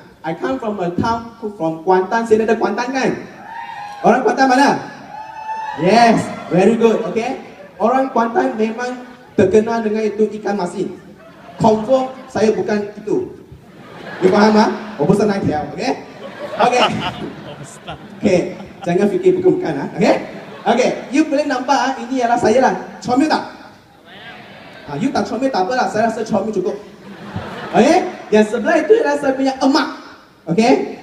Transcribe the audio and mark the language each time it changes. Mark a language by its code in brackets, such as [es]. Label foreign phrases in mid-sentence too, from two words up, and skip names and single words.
[en] I come from a town from Kuantan. [ms] Sini ada Kuantan kan? Orang Kuantan mana? [en] Yes, very good. Okay. [ms] Orang Kuantan memang terkenal dengan itu ikan masin. Confirm saya bukan itu. You faham ah? [zh] 我不是那条 okay? Okay. Okay. [ms] Jangan fikir bukan-bukan ah. Okay? Okay. You boleh nampak ah, ini ialah saya lah. Comel tak? You tak comel tak apalah. Saya rasa comel cukup. Okay? Yang sebelah itu ialah saya punya emak. Okay?